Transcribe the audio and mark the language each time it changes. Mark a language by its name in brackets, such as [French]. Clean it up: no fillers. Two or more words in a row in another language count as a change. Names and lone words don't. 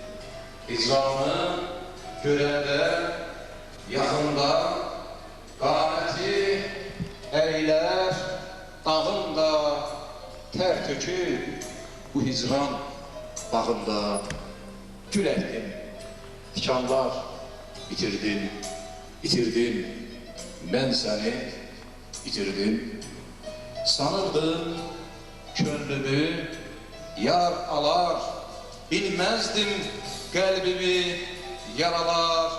[Azerbaijani] İcranı görəndə, yaxında qaməti əylər, dağında tər töküb bu hicran bağında gül əkdim. Tikanlar bitirdim, bitirdim. [Turkish] Ben seni bitirdim. Sanırdım könlümü yar alar, bilmezdim kalbimi yaralar.